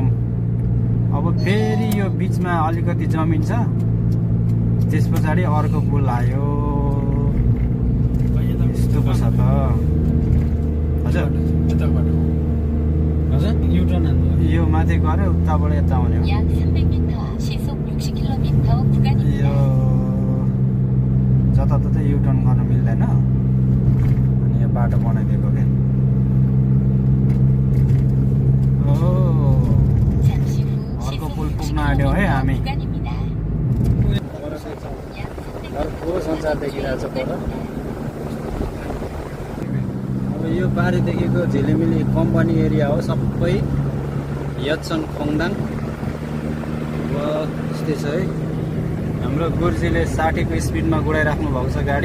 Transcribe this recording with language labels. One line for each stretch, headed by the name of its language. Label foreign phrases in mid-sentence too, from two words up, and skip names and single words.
Nepali: अब फेरि यो बिचमा अलिकति जमिन छ, त्यस पछाडि अर्को पुल आयो। यस्तो पो छ त हजुर। हजुर युटर्न हान्नु यो माथि गऱ्यो, उताबाट यता आउने हो।
Korean: 약 300m 시속 60km
Nepali: यो
Korean: 구간입니다.
Nepali: जताततै युटर्न गर्न मिल्दैन, अनि यो बाटो बनाइदिएको क्या।
Korean: 잠시 후
Nepali: अर्को
Korean: 시속
Nepali: पुल पुग्न आँट्यौँ है हामी।
Korean: 60km 구간입니다.
Nepali: अर्को संसार देखिरहेछ पर। अब यो पारिदेखिको झिलिमिली
English: company area
Nepali: हो सबै। यत्सन खोङदाङ यस्तै छ है। हाम्रो गुरुजीले 60 को स्पिडमा गुडाइराख्नु भएको छ गाडी।